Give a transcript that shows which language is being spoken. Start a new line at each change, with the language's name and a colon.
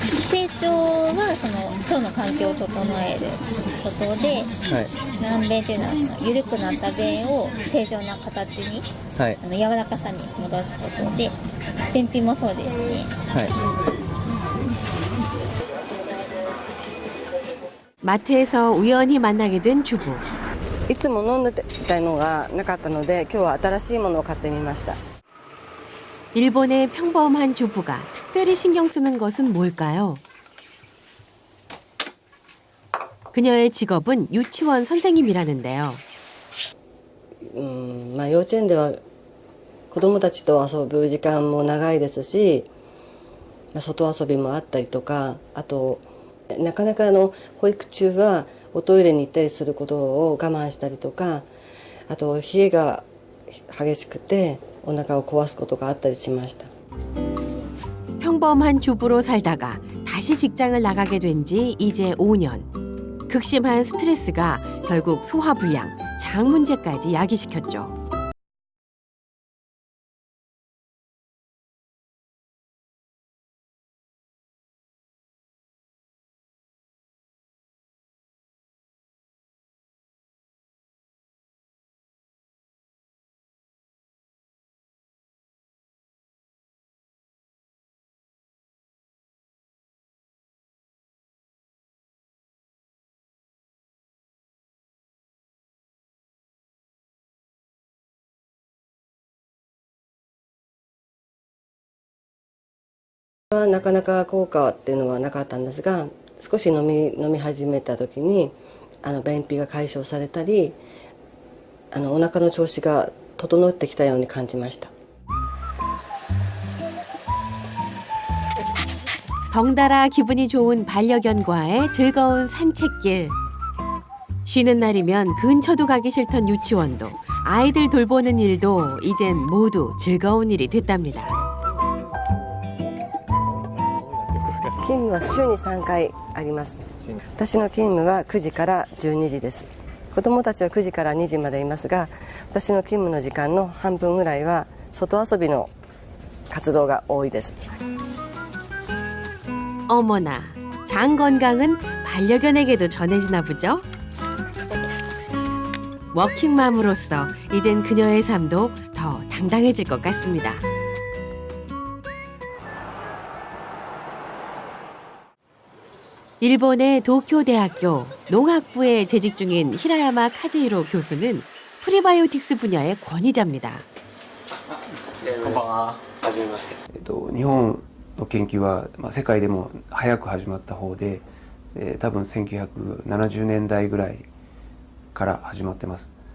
Japanese: 成長はその腸の環境を整えることで、軟便というのはその緩くなった便を正常な形に、柔らかさに戻すことで、便秘もそうですね。
Korean: 마트에서 우연히 만나게 된 주부.
Japanese: いつも飲んでたのがなかったので今日は新しいものを買ってみました。
Korean: 일본의 평범한 주부가 특별히 신경 쓰는 것은 뭘까요? 그녀의 직업은 유치원 선생님이라는데요.
Japanese: 幼稚園では子供たちと遊ぶ時間も長いですし、外遊びもあったりとか、あとなかなか保育中はおトイレに行ったりすることを我慢したりとか、あと冷えが激しくてお腹を壊すことがあったりしました。
Korean: 평범한 주부로 살다가 다시 직장을 나가게 된 지 이제 5년. 극심한 스트레스가 결국 소화불량, 장 문제까지 야기시켰죠.
Japanese: なかなか効果っていうのはなかったんですが、少し飲み始めた時に便秘が解消されたり、お腹の調子が整ってきたように感じました。
Korean: 덩달아 기분이 좋은 반려견과의 즐거운 산책길. 쉬는 날이면 근처도 가기 싫던 유치원도 아이들 돌보는 일도 이젠 모두 즐거운 일이 됐답니다.
Japanese: 勤務は週に3回あります。私の勤務は9時から12時です。子どもたちは9時から2時までいますが、私の勤務の時間の半分ぐらいは外遊びの活動が多いです。
Korean: 어머나, 장 건강은 반려견에게도 전해지나 보죠? 워킹맘으로서 이젠 그녀의 삶도 더 당당해질 것 같습니다. 일본의 도쿄대학교 농학부에 재직 중인 히라야마 카즈히로 교수는 프리바이오틱스 분야의 권위자입니다.
Japanese: 日本の研究は、世界でも早く始まった方で、多分1970年代ぐらいから始まってます。